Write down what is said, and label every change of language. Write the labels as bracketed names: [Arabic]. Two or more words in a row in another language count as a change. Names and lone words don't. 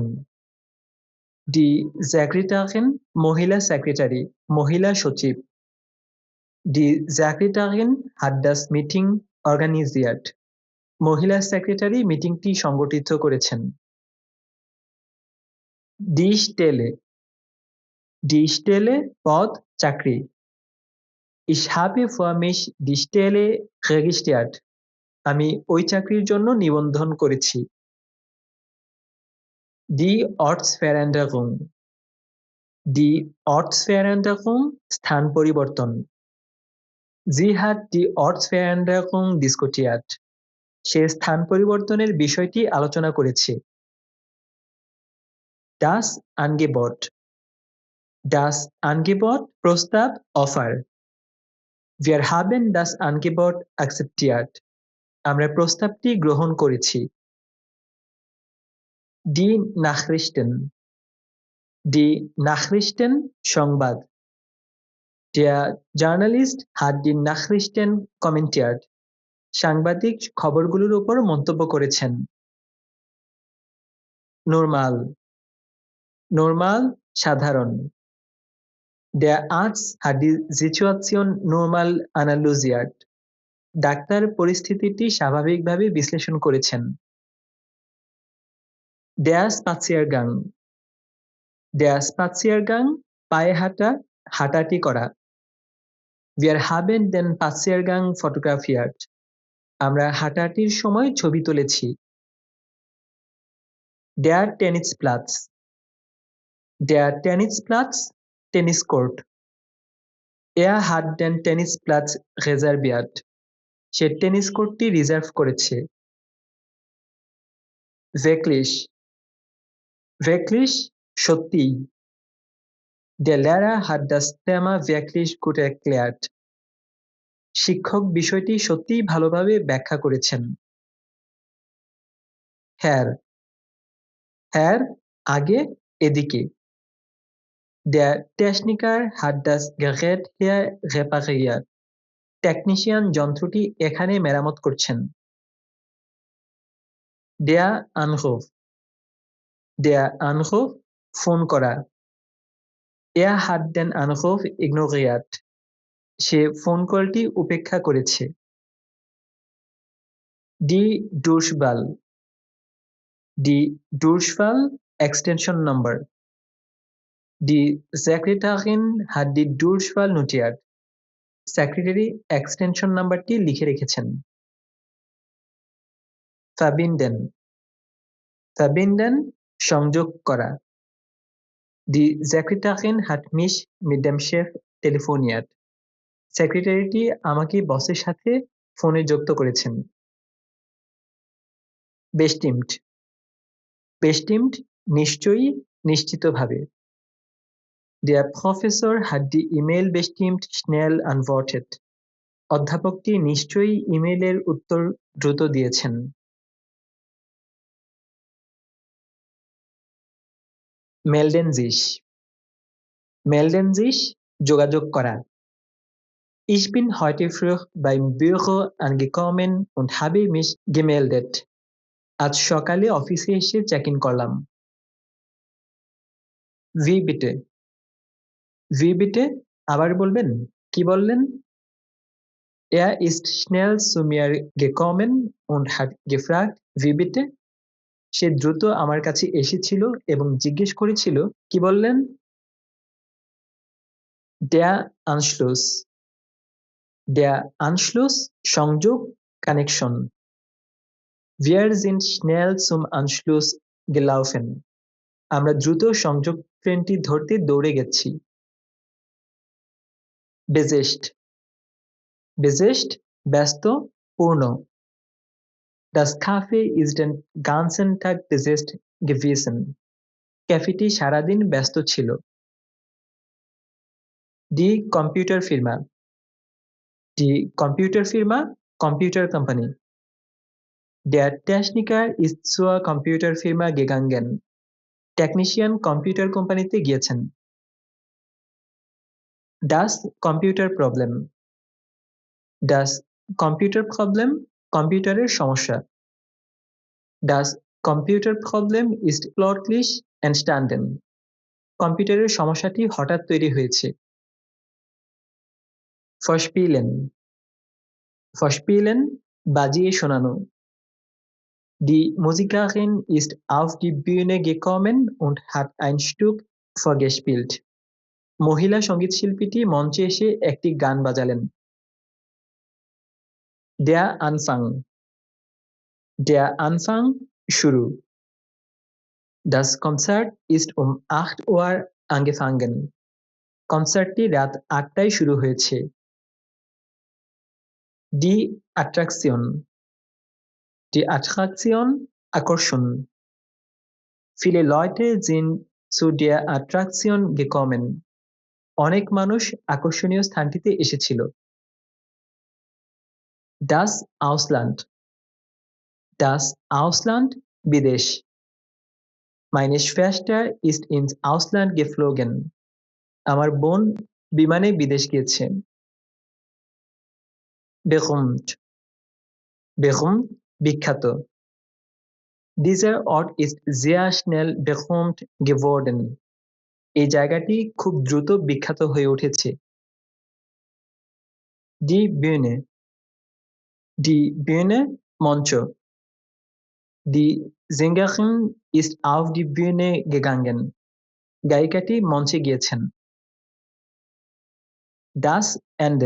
[German] Die Sekretärin [Bangla] মহিলা সেক্রেটারি, মহিলা সচিব। [German] Die Sekretärin hat das Meeting organisiert. [Bangla] মহিলা সেক্রেটারি মিটিংটি সংগঠিত করেছেন। [German] Die Stelle. Die Stelle [Bangla] পদ, চাকরি। [German] Ich habe für mich die Stelle registriert. [Bangla] আমি ওই চাকরির জন্য নিবন্ধন করেছি। [German] Die Ortsveränderung. Die Ortsveränderung [Bangla] স্থান পরিবর্তন। [German] Sie hat die Ortsveränderung diskutiert. [Bangla] সে স্থান পরিবর্তনের বিষয়টি আলোচনা করেছে। [German] Das Angebot. Das Angebot [Bangla] প্রস্তাব, অফার। [German] Wir haben das Angebot akzeptiert. [Bangla] আমরা প্রস্তাবটি গ্রহণ করেছি। [German] Die Nachrichten. Die Nachrichten সংবাদ। Der Journalist hat die Nachrichten kommentiert. [Bangla] সাংবাদিক খবরগুলোর উপর মন্তব্য করেছেন। [German] Normal. Normal সাধারণ। Der Arzt hat die Situation normal analysiert. [Bangla] ডাক্তার পরিস্থিতিটি স্বাভাবিকভাবে বিশ্লেষণ করেছেন। [German] Der Spaziergang. Der Spaziergang [Bangla] পায়ে হাঁটা, হাঁটাহাঁটি করা। [German] Wir haben den Spaziergang fotografiert. [Bangla] আমরা হাঁটাহাঁটির সময় ছবি তুলেছি। [German] Der Tennisplatz. Der Tennisplatz [Bangla] টেনিস কোর্ট। [German] Er hat den Tennisplatz reserviert. [Bangla] সে টেনিস কোর্টটি রিজার্ভ করেছে। Wirklich. [German] Wirklich সত্যিই। Der Lehrer hat das Thema wirklich gut erklärt. [Bangla] শিক্ষক বিষয়টি সত্যিই ভালোভাবে ব্যাখ্যা করেছেন। [German] Herr. Herr [Bangla] আগে, এদিকে। [German] Der Techniker hat das Gerät hier repariert. [Bangla] টেকনিশিয়ান যন্ত্রটি এখানে মেরামত করছেন। [German] Der Anruf. Der Anruf [Bangla] ফোন করা। [German] Er hat den Anruf ignoriert. [Bangla] সে ফোন কলটি উপেক্ষা করেছে। [German] Die Durchwahl. Die Durchwahl [English] extension number. [German] Die Sekretärin hat die Durchwahl notiert. [Bangla] সেক্রেটারি এক্সটেনশন নাম্বারটি লিখে রেখেছেন। [German] Verbinden. Verbinden [Bangla] সংযোগ করা। [German] Die Sekretärin hat mich mit dem Chef telefoniert. [Bangla] সেক্রেটারিটি আমাকে বসের সাথে ফোনে যুক্ত করেছেন। [German] Bestimmt. Bestimmt [Bangla] নিশ্চয়ই, নিশ্চিতভাবে। [German] Der Professor hat die E-Mail bestimmt schnell antwortet. [Bangla] অধ্যাপকটি নিশ্চয়ই ইমেইলের উত্তর দ্রুত দিয়েছেন। [German] Melden sich. Melden sich [Bangla] যোগাযোগ করা। [German] Ich bin heute früh beim Büro angekommen und habe mich gemeldet. [Bangla] আজ সকালে অফিসে এসে [English] check in [Bangla] করলাম। [German] Wie bitte? Wie bitte [Bangla] আবার বলবেন, কি বললেন? [German] Er ist schnell zu mir gekommen und hat gefragt, wie bitte? [Bangla] সে দ্রুত আমার কাছে এসেছিল এবং জিজ্ঞেস করেছিল, কি বললেন? [German] Der Anschluss. Der Anschluss [Bangla] সংযোগ, কানেকশন। [German] Wir sind schnell zum Anschluss gelaufen. [Bangla] আমরা দ্রুত সংযোগ ট্রেনটি ধরতে দৌড়ে গেছি। [German] Besetzt. Besetzt [Bangla] ব্যস্ত, পূর্ণ। [German] Das Café ist den ganzen Tag besetzt gewesen. [Bangla] ক্যাফেটি সারাদিন ব্যস্ত ছিল। [German] Die Computerfirma. Die Computerfirma, [English] Computer Company. [German] Der Techniker ist zur Computerfirma gegangen. [Bangla] টেকনিশিয়ান কম্পিউটার কোম্পানিতে গিয়েছেন। [German] Das Computerproblem. Das Computerproblem, [Bangla] কম্পিউটারের সমস্যা। [German] Das Computerproblem ist plötzlich entstanden. [Bangla] কম্পিউটারের সমস্যাটি হঠাৎ তৈরি হয়েছে। [German] Verspielen. Verspielen, [Bangla] বাজিয়ে শোনানো। [German] Die Musikerin ist auf die Bühne gekommen und hat ein Stück vorgespielt. [Bangla] মহিলা সঙ্গীতশিল্পীটি মঞ্চে এসে একটি গান বাজালেন। [German] Der Anfang. Der Anfang, শুরু। Das Konzert ist um 8 Uhr angefangen. [Bangla] কনসার্টটি রাত ৮টায় শুরু হয়েছে। [German] Die Attraktion. Die Attraktion, আকর্ষণ। Viele Leute sind zu der Attraktion gekommen. [Bangla] অনেক মানুষ আকর্ষণীয় স্থানটিতে এসেছিল। [German] Das Ausland. Das Ausland, বিদেশ। Meine Schwester ist ins Ausland geflogen. [Bangla] আমার বোন বিমানে বিদেশ গিয়েছে। [German] Berühmt. Berühmt, বিখ্যাত। Dieser Ort ist sehr schnell berühmt geworden. [Bangla] এই জায়গাটি খুব দ্রুত বিখ্যাত হয়ে উঠেছে। [German] Die Bühne. Die Bühne, মঞ্চ। Die Sängerin ist auf die Bühne gegangen. [Bangla] গায়িকাটি মঞ্চে গিয়েছেন। [German] Das Ende.